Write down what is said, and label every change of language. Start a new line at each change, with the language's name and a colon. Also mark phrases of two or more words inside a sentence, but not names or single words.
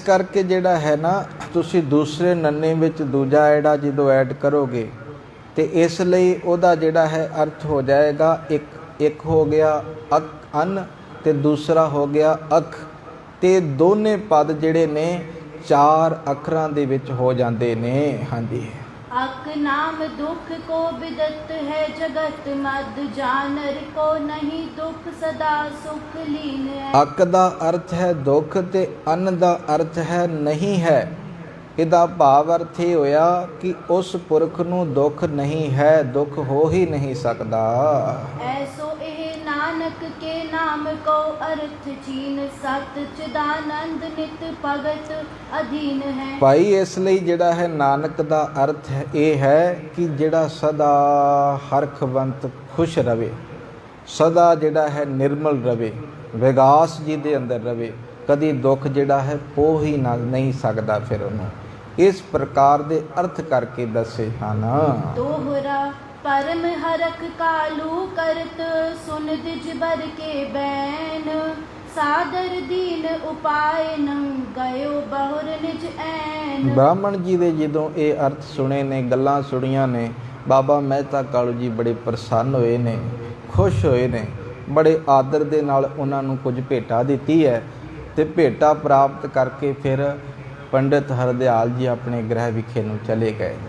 Punjabi: ਕਰਕੇ ਜਿਹੜਾ ਹੈ ਨਾ ਤੁਸੀਂ ਦੂਸਰੇ ਨੰਨੇ ਵਿੱਚ ਦੂਜਾ ਐੜਾ ਜਦੋਂ ਐਡ ਕਰੋਗੇ ਤੇ ਇਸ ਲਈ ਉਹਦਾ ਜਿਹੜਾ ਹੈ ਅਰਥ ਹੋ ਜਾਏਗਾ ਇੱਕ ਹੋ ਗਿਆ ਅੰਨ ਤੇ ਦੂਸਰਾ ਹੋ ਗਿਆ ਅਖ, ਤੇ ਦੋਨੇ ਪਦ ਜਿਹੜੇ ਨੇ 4 ਅੱਖਰਾਂ ਦੇ ਵਿੱਚ ਹੋ ਜਾਂਦੇ ਨੇ। ਹਾਂਜੀ।
Braj: अक नाम दुख को बिदत है जगत मद, जानर को नहीं दुख सदा सुख लीन है।
Punjabi: ਅਕ ਦਾ ਅਰਥ ਹੈ ਦੁੱਖ ਤੇ ਅੰਨ ਦਾ ਅਰਥ ਹੈ ਨਹੀਂ ਹੈ। ਇਹਦਾ ਭਾਵ ਅਰਥ ਇਹ ਹੋਇਆ ਕਿ ਉਸ ਪੁਰਖ ਨੂੰ ਦੁੱਖ ਨਹੀਂ ਹੈ, ਦੁੱਖ ਹੋ ਹੀ ਨਹੀਂ ਸਕਦਾ।
Braj: ऐसो एह नानक के नाम को अर्थ चीन, सत चिदानंद नित भगत अधीन है।
Punjabi: ਭਾਈ ਇਸ ਲਈ ਜਿਹੜਾ ਹੈ ਨਾਨਕ ਦਾ ਅਰਥ ਇਹ ਹੈ ਕਿ ਜਿਹੜਾ ਸਦਾ ਹਰਖਵੰਤ ਖੁਸ਼ ਰਵੇ, ਸਦਾ ਜਿਹੜਾ ਹੈ ਨਿਰਮਲ ਰਵੇ, ਵਿਗਾਸ ਜੀ ਦੇ ਅੰਦਰ ਰਵੇ, ਕਦੀ ਦੁੱਖ ਜਿਹੜਾ ਹੈ ਪੋ ਹੀ ਨਾ ਨਹੀਂ ਸਕਦਾ ਫਿਰ ਉਹਨੂੰ। ਇਸ ਪ੍ਰਕਾਰ ਦੇ ਅਰਥ ਕਰਕੇ ਦੱਸੇ ਹਨ।
Braj: दोहरा परम हरख कालू करत, सुन दिज बर के बैन, सादर दीन उपाय न गयो बहुर निज ऐन।
Punjabi: ਬ੍ਰਾਹਮਣ ਜੀ ਦੇ ਜਦੋਂ ਇਹ ਅਰਥ ਸੁਣੇ ਨੇ, ਗੱਲਾਂ ਸੁਣੀਆਂ ਨੇ, ਬਾਬਾ ਮਹਿਤਾ ਕਾਲੂ ਜੀ ਬੜੇ ਪ੍ਰਸੰਨ ਹੋਏ ਨੇ, ਖੁਸ਼ ਹੋਏ ਨੇ, ਬੜੇ ਆਦਰ ਦੇ ਨਾਲ ਉਹਨਾਂ ਨੂੰ ਕੁਝ ਭੇਟਾ ਦਿੱਤੀ ਹੈ। ਤੇ ਭੇਟਾ ਪ੍ਰਾਪਤ ਕਰਕੇ ਫਿਰ ਪੰਡਿਤ ਹਰਦਿਆਲ ਜੀ ਆਪਣੇ ਗ੍ਰਹਿ ਵਿਖੇ ਨੂੰ ਚਲੇ ਗਏ ਨੇ।